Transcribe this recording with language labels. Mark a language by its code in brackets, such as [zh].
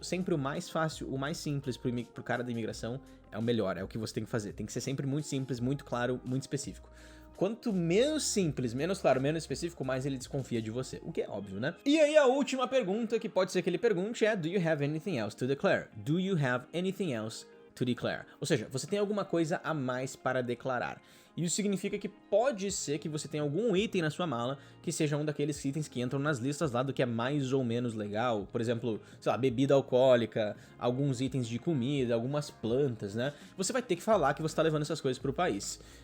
[pt] Sempre o mais fácil, o mais simples pro cara da imigração é o melhor, é o que você tem que fazer. Tem que ser sempre muito simples, muito claro, muito específico. Quanto menos simples, menos claro, menos específico, mais ele desconfia de você. O que é óbvio, né? E aí a última pergunta que pode ser que ele pergunte é: [en] do you have anything else to declare? Do you have anything else to declare? [pt] Ou seja, você tem alguma coisa a mais para declarar. Isso significa que pode ser que você tenha algum item na sua mala que seja um daqueles itens que entram nas listas lá do que é mais ou menos legal. Por exemplo, sei lá, bebida alcoólica, alguns itens de comida, algumas plantas, né? Você vai ter que falar que você está levando essas coisas para o país.